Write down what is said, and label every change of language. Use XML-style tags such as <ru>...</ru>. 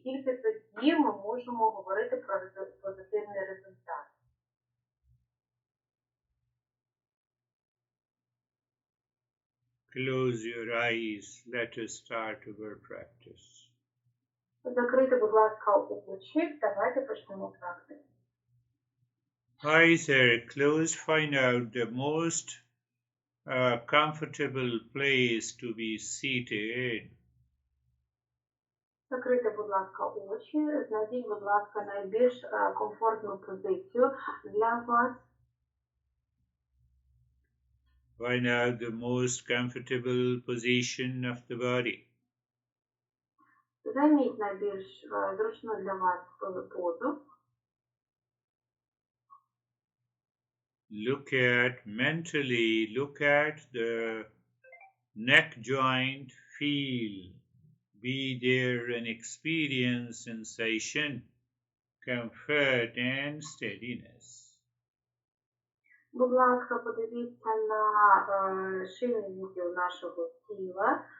<uk>Тільки тоді ми можемо говорити про позитивний результат.</uk> <en>Close your eyes. Let us start our practice.</en> <uk>Закрийте, будь ласка, очі. Давайте почнемо практику.</uk> <en>Eyes are closed. Find out the most comfortable place to be seated.</en> <uk>Закрийте, будь ласка, очі. Знайдіть, будь ласка, найбільш комфортну позицію для вас.</uk> <en>Find out the most comfortable position of the body.</en> <uk>Займіть найбільш зручну для вас позу.</uk> <en>Look at the neck joint, feel, be there and experience sensation, comfort and steadiness.</en> <uk>Будь ласка, подивіться на шийний відділ нашого тіла.</uk>